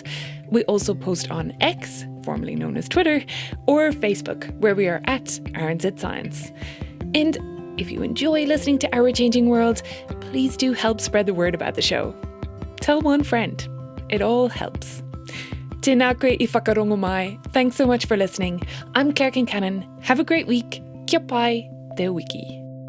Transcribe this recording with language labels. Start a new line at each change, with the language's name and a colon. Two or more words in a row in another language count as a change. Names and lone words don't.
English: We also post on X, formerly known as Twitter, or Facebook, where we are at RNZ Science. And if you enjoy listening to Our Changing World, please do help spread the word about the show. Tell one friend. It all helps.
Māori: Tēnā koe I whakarongo mai.
English: Thanks so much for listening. I'm Claire Kincannon. Have a great week.
Māori: Kia pai, te wiki.